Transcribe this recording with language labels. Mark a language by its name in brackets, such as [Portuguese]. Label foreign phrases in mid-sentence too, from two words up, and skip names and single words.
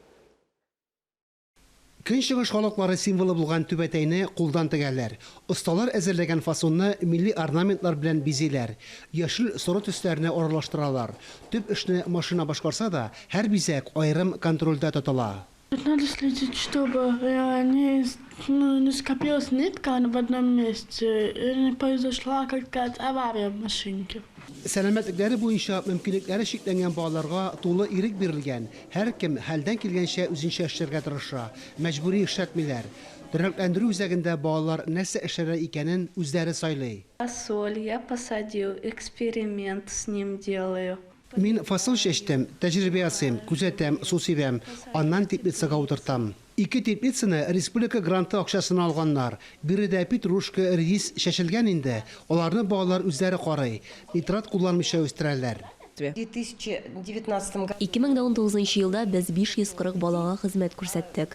[Tatar] Көнчыгыш халыклары символы булган түбәтәйне кулдан тегәләр. Осталар әзерләгән фасонны милли орнаментлар белән бизиләр. Яшел соры төсләрне аралаштыралар. Төп эшне машина башкарса да, һәр бизәк айрым контрольдә тотыла. [Russian] Надо следить, чтобы не скопилась нитка в одном месте, и не произошла какая-то авария в машинке. [Tatar] Сәламәтлекләре буенча мөмкинлекләре шикләнгән балаларга тулы ирек бирелгән. Һәр кем хәлдән килгәнчә үзенчә эшләргә тырыша. Мәҗбүри эшләтмиләр. Тернәкләндерү үзәгендә балалар нәрсә эшләр икәнен үзләре сайлый. [Russian] Фасоль я посадил, эксперимент с ним делаю. [Tatar] Мин фасол чәчтем, тәҗрибә ясыйм, күзәтәм, су сибәм, аннан теплицага утыртам. Ике теплицаны республика гранты акчасына алганнар. Биредә петрушка, рис чәчелгән инде. Аларны балалар үзләре карый. Нитрат кулланмыйча үстерәләр. 2019 елда без 540 балага хезмәт күрсәттек.